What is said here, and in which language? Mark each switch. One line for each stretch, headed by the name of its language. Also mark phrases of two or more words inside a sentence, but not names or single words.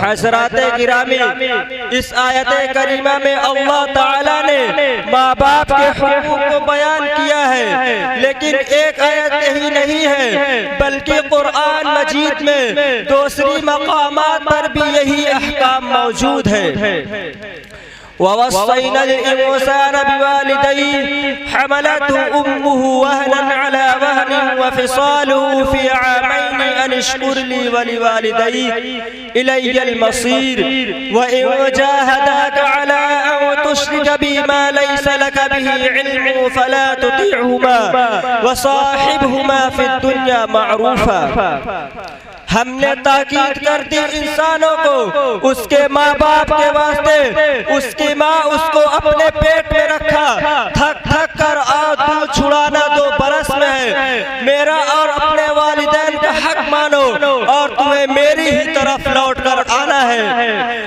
Urdu: حضراتِ گرامی، اس آیت کریمہ میں اللہ تعالیٰ نے ماں باپ کے حقوق کو بیان کیا ہے، لیکن ایک آیت ہی نہیں ہے بلکہ قرآن مجید میں دوسری مقامات پر بھی یہی احکام موجود ہے.
Arabic: ووصينا الإنسان بوالديه حملته أمه وهنا على وهن وفصاله في عامين أن اشكر لي ولوالديك إلي المصير وإن جاهداك على أن تشرك بي ما ليس لك به علم فلا تطعهما وصاحبهما في الدنيا معروفا.
Urdu: ہم نے تاکید کر دی انسانوں کو اس کے ماں باپ کے واسطے، اس کی ماں اس کو اپنے پیٹ میں رکھا، تھک تھک کر دودھ چھڑانا 2 برس میں ہے، میرا اور اپنے والدین کا حق مانو اور تمہیں میری ہی طرف لوٹ کر آنا ہے.